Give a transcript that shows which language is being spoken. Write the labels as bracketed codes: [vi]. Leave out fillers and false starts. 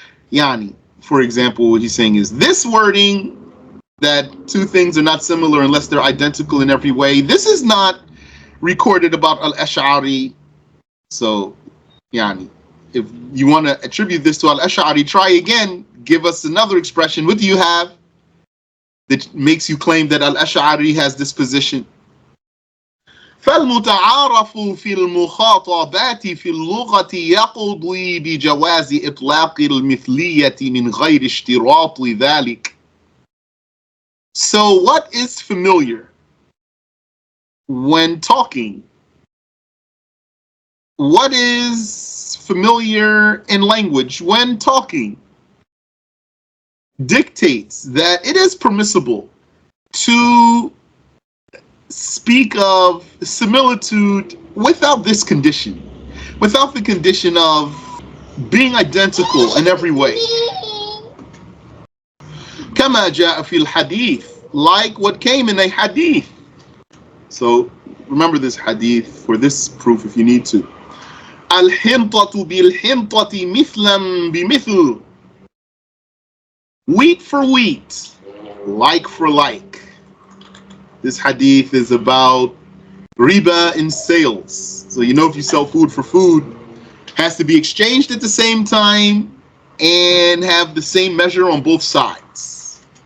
[en] Yani, for example, what he's saying is this wording, that two things are not similar unless they're identical in every way, this is not recorded about Al-Ash'ari. So, yani, if you want to attribute this to Al-Ash'ari, try again, give us another expression. What do you have that makes you claim that Al-Ash'ari has this position? [ar] فالمتعارف في المخاطبات في اللغة يقضي بجواز إطلاق المثلية من غير اشتراط ذلك. [en] So what is familiar when talking? What is familiar in language when talking dictates that it is permissible to speak of similitude without this condition, without the condition of being identical in every way. [ar] كما جاء في الحديث, [en] like what came in a hadith. So remember this hadith for this proof if you need to. [ar] الحنطة بالحنطة مثلا بمثل. [en] Wheat for wheat, like for like. This hadith is about riba in sales. So you know if you sell food for food, it has to be exchanged at the same time and have the same measure on both sides.